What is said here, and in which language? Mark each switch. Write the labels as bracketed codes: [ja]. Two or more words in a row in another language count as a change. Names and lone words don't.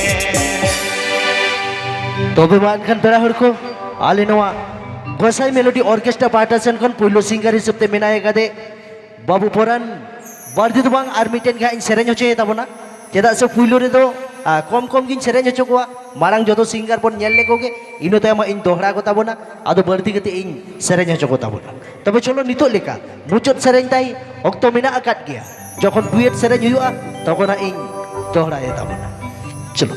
[sat] तबे मानखान पेड़ा हड़ को आले नवा गोसाई [en] melody orchestra [sat] पार्टासन खन पुइलो सिंगर हिसाबते मेनाय गादे बाबू पोरान बर्दिद बांग आर मिटेन गा इन सेरेन होचे ताबोना चेदा से पुइलो रे दो कम कम गिन सेरेन होचो कोआ मारांग जतो सिंगर बोन नेल लेकोगे इनो तयमा इन दोहरा को ताबोना आदो बर्दी गते इन सेरेन होचो को ताबोना तबे चलो नितो लेका मुचोत सेरेन ताई ऑक्तो मेना आकाट गया जखन डुएट सेरेन हुआ तखना इन दोहरा ए ताबोना चलो